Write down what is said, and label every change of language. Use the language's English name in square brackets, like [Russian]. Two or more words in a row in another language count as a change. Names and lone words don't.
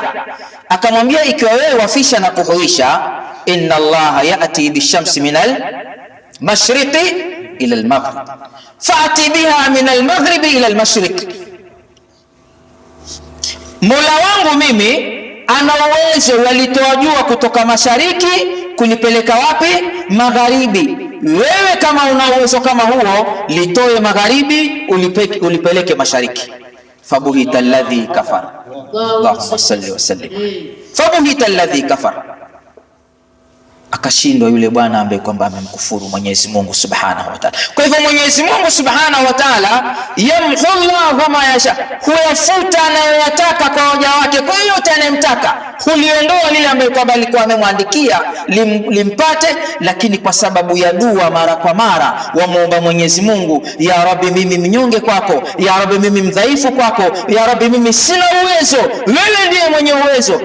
[Swahili] Akamwambia ikiwa wewe wafisha na kuhuisha, [Arabic] إن الله يأتي بالشمس من المشرق إلى المغرب فأت بها من المغرب إلى المشرق, [Swahili] Mola wangu mimi ana uwezo walitoa jua kutoka mashariki kulipeleka wapi? Magharibi. Wewe kama una uwezo kama huo, litoe magharibi ulipeleke mashariki. [Arabic] فبهت الذي كفر، اللهم صل وسلم. فبهت الذي كفر, [Swahili] akashindwa yule bwana ambaye kwamba amemkufuru Mwenyezi Mungu [Arabic] سبحانه وتعالى. [Swahili] Kwa hivyo Mwenyezi Mungu [Arabic] سبحانه وتعالى يمحو الله ما يشاء, [Swahili] huyafuta anayoyataka kwa waja wake. Kwa yote anayemtaka huliondoa lile ambaye kwamba alikuwa amemwandikia limpate, lakini kwa sababu ya dua mara kwa mara wamuomba Mwenyezi Mungu, [Arabic] يا رب [Swahili] mimi mnyonge kwako, [Arabic] يا رب [Swahili] mimi mdhaifu kwako, [Arabic] يا رب [Swahili] mimi sina uwezo, wewe ndiye mwenye uwezo.